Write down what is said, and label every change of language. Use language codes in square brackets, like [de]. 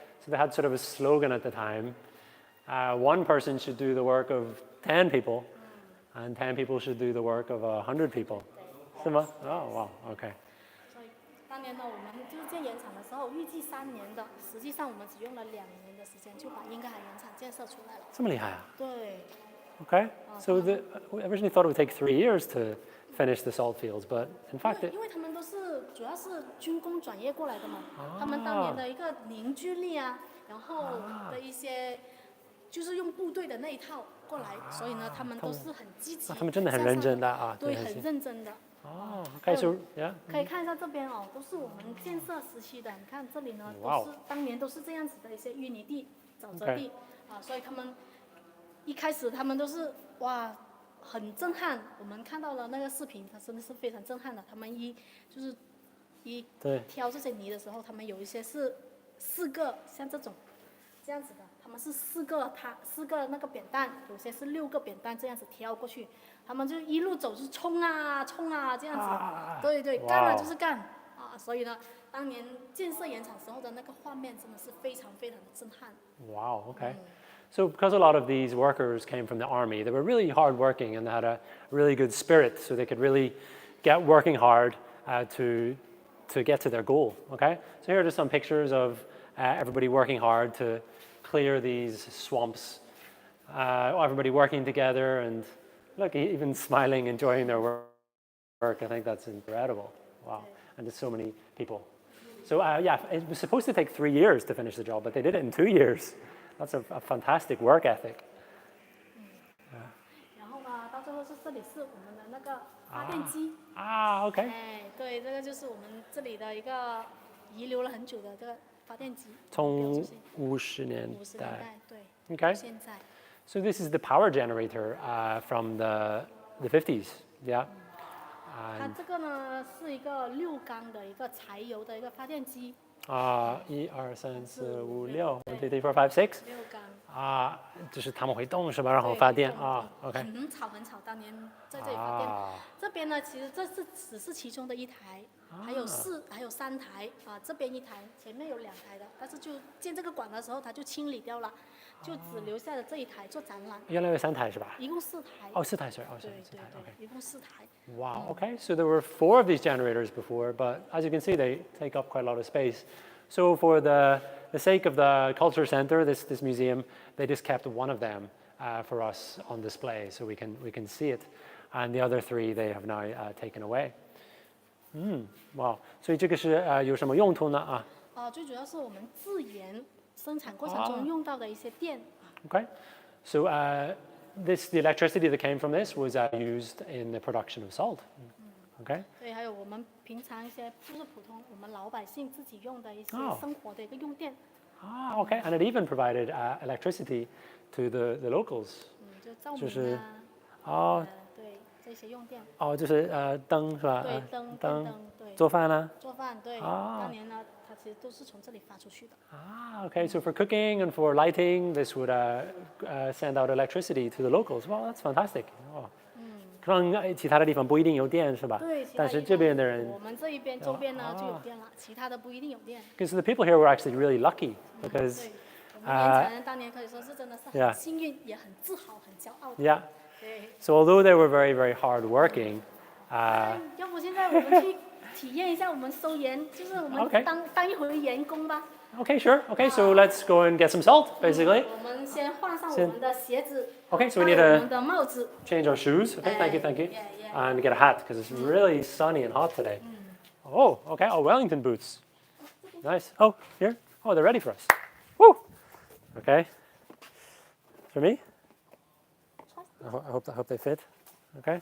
[en] So they had sort of a slogan at the time. One person should do the work of 10 people, and 10 people should do the work of 100 people. [zh] 是吗？ [en] Oh, wow. Okay. [zh] 所以当年呢，我们就是建岩场的时候，预计3年的，实际上我们只用了2年的时间就把英格海岩场建设出来了。这么厉害啊？对。 [en] Okay. So we originally thought it would take 3 years to finish the salt fields, but in fact, [zh] 因为他们都是主要是军工转业过来的嘛，他们当年的一个凝聚力啊，然后的一些就是用部队的那一套过来，所以呢，他们都是很积极。他们真的很认真的啊。对，很认真的。 [en] Okay, so yeah. [zh] 可以看一下这边哦，都是我们建设时期的。你看这里呢，都是当年都是这样子的一些淤泥地、沼泽地所以他们一开始他们都是哇。很震撼，我们看到了那个视频，它真的是非常震撼的。他们就是挑这些泥的时候，他们有一些是4个，像这样子的，他们是4个那个扁担，有些是6个扁担这样子挑过去，他们就一路走就是冲啊这样子，对，干了就是干所以呢，当年建设岩场时候的那个画面真的是非常非常的震撼。 [en] Wow. Okay. So because a lot of these workers came from the army, they were really hardworking and they had a really good spirit, so they could really get working hard to get to their goal. Okay, so here are just some pictures of everybody working hard to clear these swamps. Everybody working together and look, even smiling, enjoying their work. I think that's incredible. Wow, and there's so many people. So yeah, it was supposed to take 3 years to finish the job, but they did it in 2 years. That's a fantastic work ethic. [zh] 然后呢，到最后这里是我们的那个发电机。 [en] OK。 [zh] 对，这个就是我们这里的一个遗留了很久的这个发电机。从50年代，对。 [en] Okay. [zh] 现在。 [en] So this is the power generator from the 50s, yeah. [zh] 它这个呢是一个6缸的一个柴油的一个发电机。 1、2、3、4、5、6 ，1、2、3、4、5、6 缸就是他们会动是吧？然后发电OK。很吵，当年在这里发电。这边呢，其实这只是其中的1台，还有3台这边1台，前面有2台的，但是就建这个管的时候，它就清理掉了，就只留下了这1台做展览。原来有3台是吧？一共4台。 4台 [en] sorry， [zh] 对，一共4台。 [en] Wow. Okay. So there were 4 of these generators before, but as you can see, they take up quite a lot of space. So for the sake of the culture center, this museum, they just kept one of them for us on display, so we can see it, and the other 3 they have now taken away. Wow. [zh] 所以这个是有什么用途呢？最主要是我们制盐生产过程中用到的一些电。 [en] Okay. So the electricity that came from this was used in the production of salt. Okay. [zh] 对，还有我们平常一些就是普通我们老百姓自己用的一些生活的一个用电。 [en] Okay. And it even provided electricity to the locals. [zh] 就照明对，这些用电。哦，就是灯是吧？对，电灯。灯，对。做饭呢？做饭，对。啊。当年呢，它其实都是从这里发出去的。 [en] Ah, okay. So for cooking and for lighting, this would send out electricity to the locals. Well, that's fantastic. Oh. [zh] 可能其他的地方不一定有电是吧？对，但是这边的人，我们这一边周边呢就有电了，其他的不一定有电。 [en] Because the people here were actually really lucky because [zh] 对，我们延长人当年可以说是真的是很幸运，也很自豪、很骄傲的。 [en] Yeah. [zh] 对。 [en] So although they were very, very hard working, [zh] 要不现在我们去体验一下我们收盐，就是我们 [en] Okay. [zh] 当一回盐工吧。 [en] Okay, sure. Okay, so let's go and get some salt, basically. [zh] 我们先换上我们的鞋子。 [en] Okay, so we need [zh] 戴我们的帽子。 [en] change our shoes. Okay, thank you, thank you. Yeah. And get a hat because it's really sunny and hot today. Oh, okay. Oh, Wellington boots. Nice. Oh, here. Oh, they're ready for us. Woo. Okay. For me? I hope they fit. Okay.